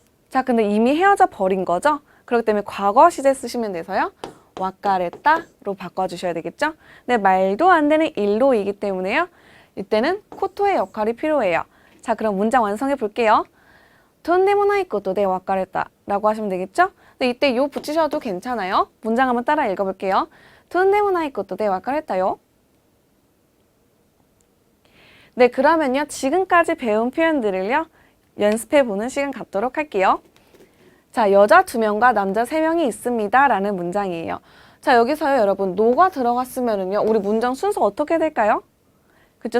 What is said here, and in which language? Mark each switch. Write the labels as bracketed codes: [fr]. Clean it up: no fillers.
[ko] 자, 근데 이미 헤어져 버린 거죠? 그렇기 때문에 과거 시제 쓰시면 돼서요. 와까레따로 바꿔주셔야 되겠죠? 네, 말도 안 되는 일로이기 때문에요. 이때는 코토의 역할이 필요해요. 자, 그럼 문장 완성해 볼게요. [ja] とんでもないことで別れた [ko] 라고 하시면 되겠죠? 근데 이때 요 붙이셔도 괜찮아요. 문장 한번 따라 읽어볼게요. [ja] とんでもないことで別れたよ. [ko] 네, 그러면요. 지금까지 배운 표현들을요. 연습해보는 시간 갖도록 할게요. 자, 여자 2명과 남자 3명이 있습니다 라는 문장이에요. 자, 여기서요. 여러분 노가 들어갔으면은요. 우리 문장 순서 어떻게 될까요? 그쵸?